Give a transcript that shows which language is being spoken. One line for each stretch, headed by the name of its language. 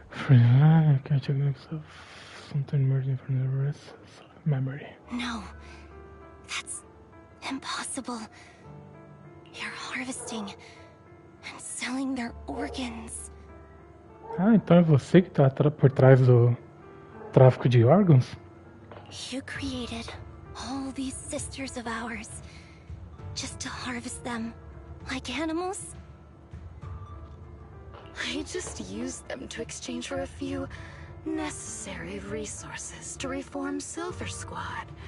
English: I catch a glimpse of something emerging from the rest of memory. No, that's impossible. You're harvesting and selling their organs.
Portuguese: Ah, então é você que tá por trás do tráfico de órgãos?
English: You created all these sisters of ours just to harvest them like animals? I just used them to exchange for a few necessary resources to reform Silver Squad.